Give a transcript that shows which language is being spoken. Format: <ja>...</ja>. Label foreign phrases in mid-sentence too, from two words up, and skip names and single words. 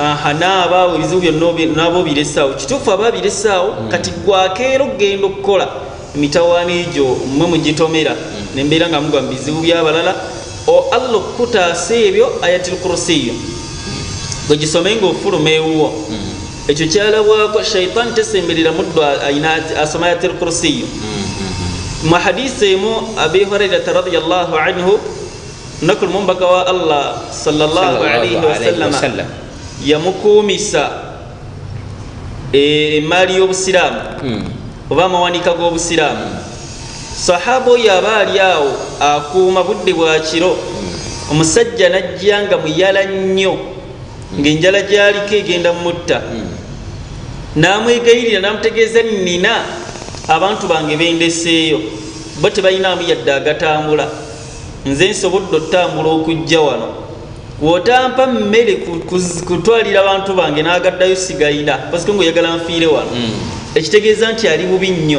<lg>naabaawo ebizibu byonna nabo biresaawo kituufu aba biresaawo kati gwakeera okgenda okukola emitawaana egyo mmwe mugitomera nembeera nga mugwa mu bizibu by'abalala Allah okutaasa ebyo</lg> <ar>آية الكرسي</ar> <lg>yo gwe gisome ng'ofuluma ewuwo ekyo kyalabwako shaitaani tesemberera muddu asoma</lg> <ar>آية الكرسي</ar> <lg>yo. Mu hadisi emu Abi Hurairata</lg> <ar>رضي الله عنه</ar> <lg>nakul mumbaka wa Allah</lg> <ar>صلى الله عليه وسلم</ar> <lg>yamukuumisa emaali y'obusiraamu oba amawanika g'obusiraamu. Sahaba oyo aba ali awo akuuma budde bwa kiro omusajja najja nga muyala nnyo ng'enjala gy'aliko egenda mutta n'amwegayirira n'amutegeeza nina abantu bange bendeseeyo bo tebalinaamu yadde agatambula nze nsobodde otambula okujja wano wootampa mmere kutwalira abantu bange n'agaddayo sigayina pasika ng'oyagala nfiire wano ekitegeeza nti ali bubi nnyo.</lg>